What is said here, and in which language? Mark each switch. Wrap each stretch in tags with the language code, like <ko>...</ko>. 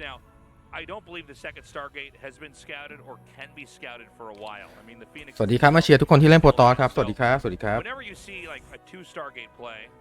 <en>Now, I don't believe the second Stargate has been scouted or can be scouted for a while. I mean, the Phoenix.</en> <th>สวัสดีครับมาเชียร์ทุกคนที่เล่นโปรตอสครับสวัสดีครับสวัสดีครับ</th> <en>Whenever you see like a 2 Stargate play.</en>